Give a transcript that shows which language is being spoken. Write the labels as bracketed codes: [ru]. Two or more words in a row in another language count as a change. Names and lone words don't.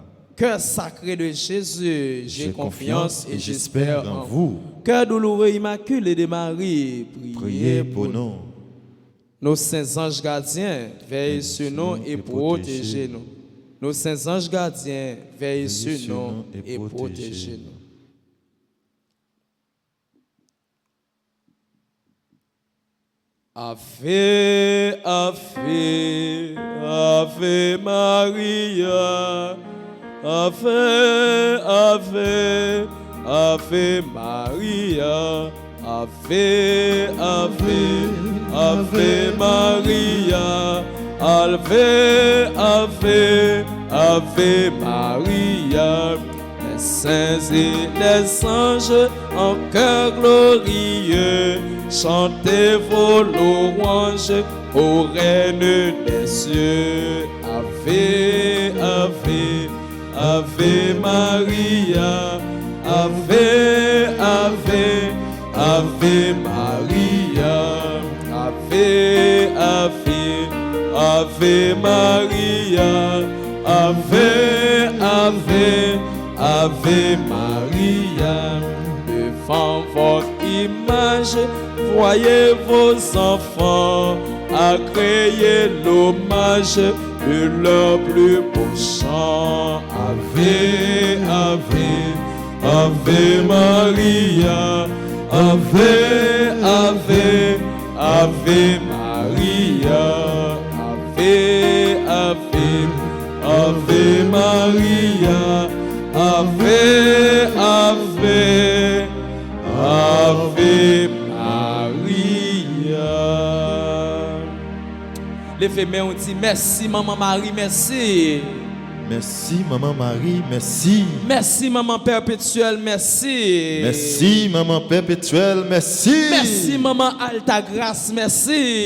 [fr] Cœur sacré de Jésus, j'ai confiance et j'espère en vous. Cœur douloureux immaculé de Marie, priez pour nous. Nos saints anges gardiens, veillez sur nous et protégez-nous. Nos saints anges gardiens, veillez sur nous et protégez-nous. [la] Ave, Ave, Ave Maria. Ave, Ave, Ave Maria. Ave, Ave, Ave Maria. Ave, Ave, Ave Maria. [fr] Les saints et les anges en cœur glorieux chantez vos louanges aux reines des cieux. [la] Ave, ave, ave Maria, ave, ave, ave Maria, ave, ave, ave Maria, ave, ave, ave Maria. [fr] Devant votre image, voyez vos enfants à créer l'hommage de leur plus beau chant. Ave, ave, ave Maria, ave, ave, ave Maria, ave, ave, ave Maria, ave, ave, ave Maria. Les femmes ont dit merci Maman Marie, merci. Merci, Maman Marie, merci. Merci Maman Perpétuelle, merci. Merci, Maman Perpétuelle, merci. Merci Maman Alta Grâce, merci.